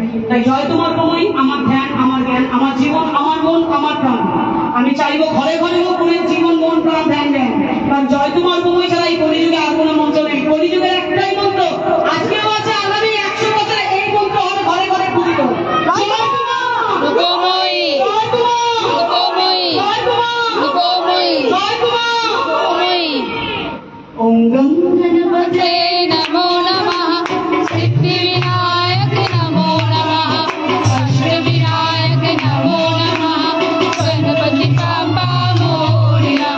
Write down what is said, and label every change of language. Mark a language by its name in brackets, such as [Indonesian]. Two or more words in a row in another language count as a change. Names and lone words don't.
[Bangla] তাই জয় তোমার প্রভুই আমার ধ্যান, আমার জ্ঞান, আমার জীবন, আমার মন, আমার প্রাণ। আমি চাইবো ঘরে ঘরে প্রভুর জীবন, মন, প্রাণ, ধ্যান দেন। কারণ জয় তোমার প্রভুই ছাড়া এই কলিযুগে আর কোনো মন্ত্র নেই। কলিযুগের একটাই মন্ত্র, আজকেও আছে, আগামী 100 বছরে এই মন্ত্র হবে ঘরে ঘরে পূজিত। [Sanskrit] ওম গণপতে নমো নমঃ, সিদ্ধিবিনায়ক নমো নমঃ, অষ্টবিনায়ক নমো নমঃ, [Marathi] गणपती बाप्पा मोरया।